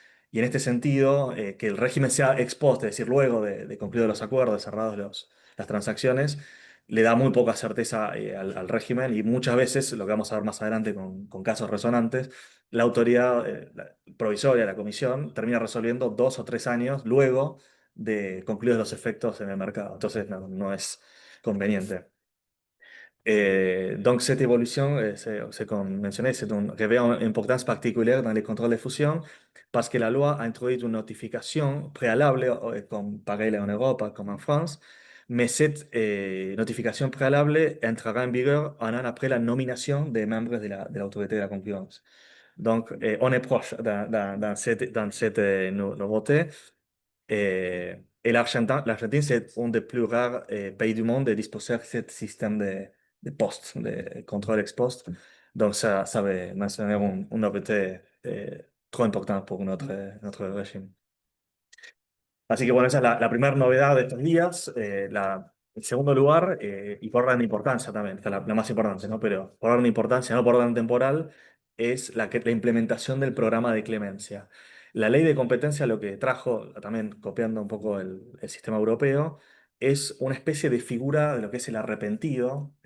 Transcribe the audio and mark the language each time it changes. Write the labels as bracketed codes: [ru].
[es] Y en este sentido, que el régimen sea ex post, es decir, luego de concluidos los acuerdos, cerrados las transacciones, le da muy poca certeza al régimen y muchas veces, lo que vamos a ver más adelante con casos resonantes, la autoridad provisoria, la comisión, termina resolviendo 2 o 3 años luego de concluidos los efectos en el mercado. Entonces, no es conveniente. [fr] Donc, cette évolution, c'est comme mentionné, c'est revêt une importance particulière dans les contrôles de fusion parce que la loi a introduit une notification préalable, comme pareil en Europe, comme en France, mais cette notification préalable entrera en vigueur un an après la nomination des membres de l'autorité de la concurrence. Donc, on est proche dans cette nouveauté. Et l'Argentine, c'est un des plus rares pays du monde à disposer de ce système de poste, de contrôle ex post. Donc, ça va mentionner une nouveauté trop importante pour notre régime. [es] Así que bueno, esa es la primera novedad de estos días. En segundo lugar, y por orden de importancia también, esta es la más importante, ¿no? Pero por orden de importancia, no por orden temporal, es la implementación del programa de clemencia. La ley de competencia lo que trajo, también copiando un poco el sistema europeo, es una especie de figura de lo que es el arrepentido.